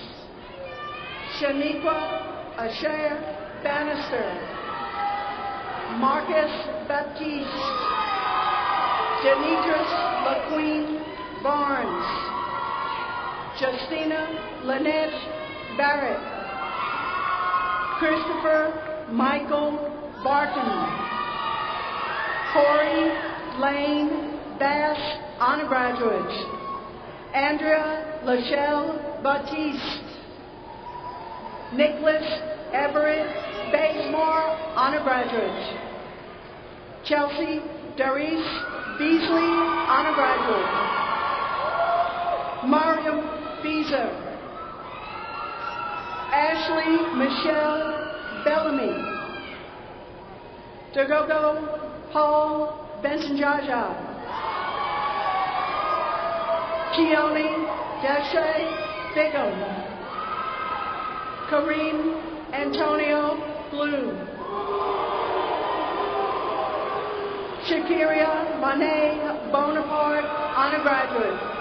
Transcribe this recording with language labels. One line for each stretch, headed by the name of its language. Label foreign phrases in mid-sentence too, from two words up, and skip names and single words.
English: Shaniqua Asher Bannister, Marcus Baptiste, Denitris LaQueen Barnes, Justina Lynette Barrett, Christopher Michael Barton, Corey Lane Bass, honor graduates, Andrea Lachelle Batiste, Nicholas Everett Bazemore, honor graduates, Chelsea Darice Beasley, honor graduate, Mariam Beezer, Ashley Michelle Bellamy, Dagogo Paul Benson Jaja, Keone Deshay Bigham, Kareem Antonio Bloom, Shakiria Monet Bonaparte, honor graduate,